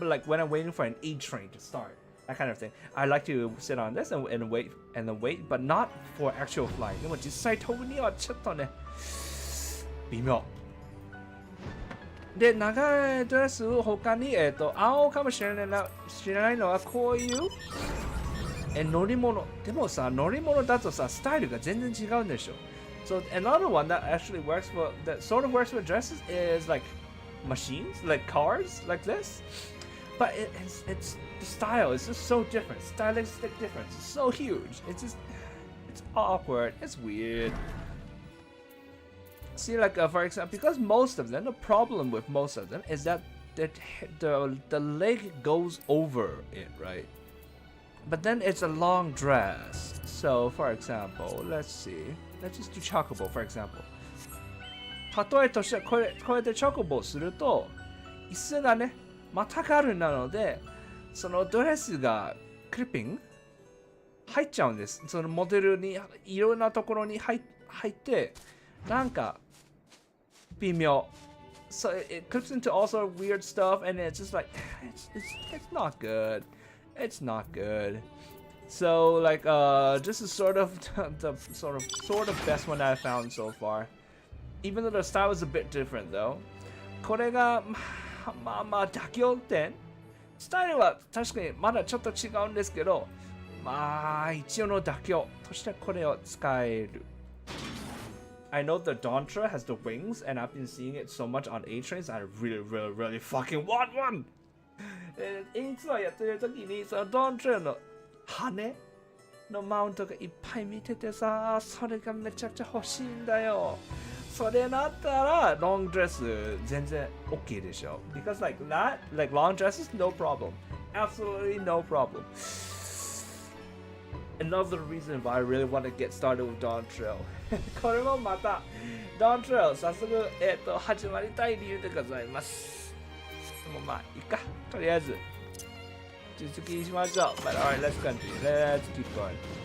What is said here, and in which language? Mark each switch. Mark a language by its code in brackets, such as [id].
[en] But like when I'm waiting for an A train to start. That kind of thing. I like to sit on this and wait, but not for actual flying. [ja] でも実際飛ぶにはちょっとね、微妙。で、長いドレスを他に、青かもしれないのはこういう乗り物。でもさ、乗り物だとさ、スタイルが全然違うんでしょ。 [en] So another one that actually works for, that sort of works for dresses is like machines, like cars, like this. But it's the style is just so different. Stylistic difference is so huge. It's awkward. It's weird. See, like for example, because most of them, the problem with most of them is that the leg goes over it, right? but then it's a long dress. So, for example, let's see. Let's just do chocobo, for example. [ja] 例えとしてはこうやってチョコボをすると椅子がねまたがるなのでそのドレスがクリッピング入っちゃうんです。そのモデルにいろんなところに入ってなんか微妙。 [en] So it clips into all sort of weird stuff and it's just like it's not good. It's not good. So like this is sort of the sort of best one I found so far. Even though the style is a bit different though. [ja] これがまあ妥協点。スタイルは確かにまだちょっと違うんですけど、まあ一応の妥協としてこれを使える。 [en] I know the Dontra has the wings, and I've been seeing it so much on A trains. I really fucking want one. [ja] インツアーやってる時にそのドントラの羽のマウントがいっぱい見ててさ、それがめちゃくちゃ欲しいんだよ。それだったらロングドレス全然 OK でしょ。 [en] Because like that, like long dresses, no problem. Absolutely no problem. Another reason why I really want to get started with Dawn Trail. [ja] これもまた Dawn Trail 早速、始まりたい理由でございます。でもまあいいか。とりあえず続きしましょう。 [en] But alright, let's continue. Let's keep going.